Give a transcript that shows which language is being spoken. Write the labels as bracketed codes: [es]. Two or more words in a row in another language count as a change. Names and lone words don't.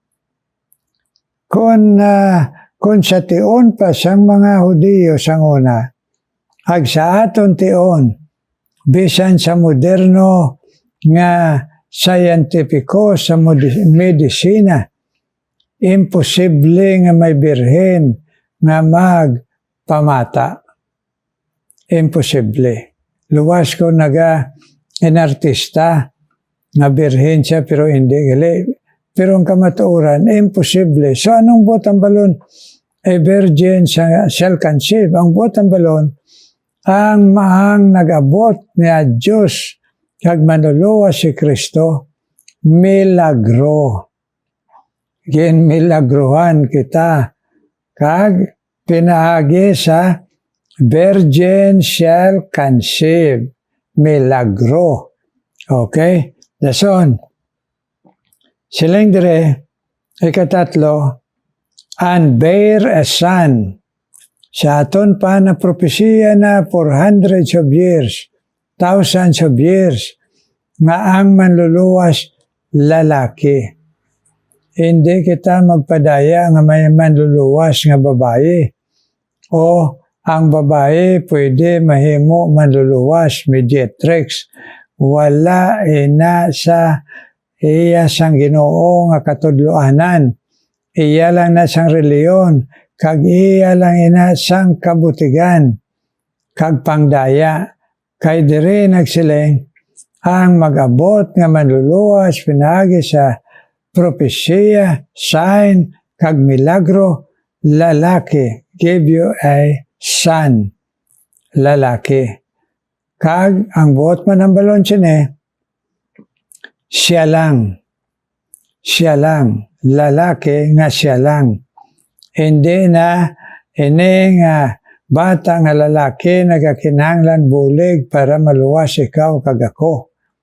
[hil] Kung sa tion pa sang mga Hudiyo sang una, ag sa aton tion, bisan sa moderno nga scientifico sa medisina, imposible nga may birhen nga magpamata. Imposible. Luwas ko inartista nga birhen siya pero hindi gali. Pero ang kamatuoran, imposible. So anong buot ang balon? [en] A virgin shall conceive. [hil] Ang buot ang balon, ang maang nag-abot niya Diyos kag manuluwa si Kristo, milagro. Gin milagrohan kita. Kag pinaagi sa [en] virgin shall conceive. [hil] Milagro. Okay? Dason. Siling dire, ikatatlo, [en] and bear a son. [hil] Sa aton pa na propesiya na [en] for hundreds of years, thousands of years, [hil] nga ang manluluwas lalaki. Hindi kita magpadaya nga may manluluwas nga babae. O ang babae pwede mahimo manluluwas, mediatrix. Wala ina sa iya sang Ginoo nga katudloanan. Iya lang na sang reliyon. Kag iya lang ina sang kabutigan. Kag pangdaya. Kay diri nagsiling, ang mag-abot nga manluluwas pinagi sa propesya, sign, kag milagro, lalaki. [en] Give you a son. [hil] Lalaki. Kag ang buot man ang balon sine, siya lang, lalaki nga siya lang. Hindi na, ini nga bata nga lalaki nagakinahanglan bulig para maluwas ikaw kag ako.